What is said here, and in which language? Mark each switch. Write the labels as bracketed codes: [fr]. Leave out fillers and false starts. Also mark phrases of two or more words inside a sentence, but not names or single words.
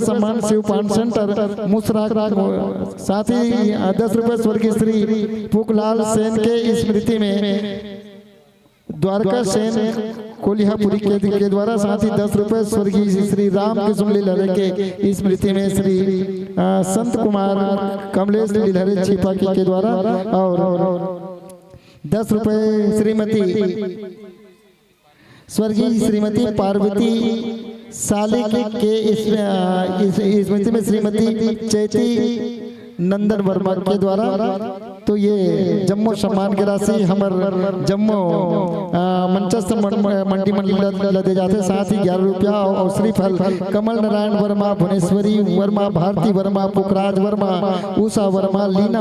[hne] सम्मान शिवपान सेंटर मुसरा साथ ही 10 रुपए स्वर्गीय श्री पुखलाल सेन के स्मृति में द्वारका सेन कोलिहापुरी के द्वारा साथ ही 10 रुपए स्वर्गीय श्री राम कृष्ण लीलहरे के स्मृति में श्री संत कुमार कमलेश लीलहरे छिपा के द्वारा और 10 रुपए श्रीमती स्वर्गीय श्रीमती पार्वती सालिक के स्मृति में श्रीमती चैती नंदन वर्मा के द्वारा तो ये जम्मो सम्मान की राशि हमर जम्मो मंचस्थ मंडी मंडल दे जाते, साथ ही 11 रुपया और श्रीफल कमल नारायण वर्मा, भुवनेश्वरी वर्मा, भारती वर्मा, पुखराज वर्मा, उषा वर्मा, लीना